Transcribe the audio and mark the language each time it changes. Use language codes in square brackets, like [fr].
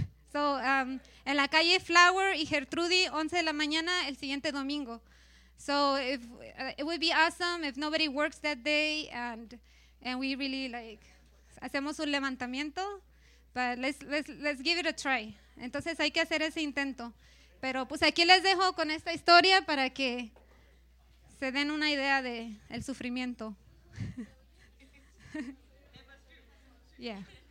[es] So, en la calle Flower y Gertrudy, 11 de la mañana, el siguiente domingo. [en] So, it would be awesome if nobody works that day and we really [es] hacemos un levantamiento, [en] but let's give it a try. [es] Entonces hay que hacer ese intento. Pero pues aquí les dejo con esta historia para que se den una idea de el sufrimiento. Yeah.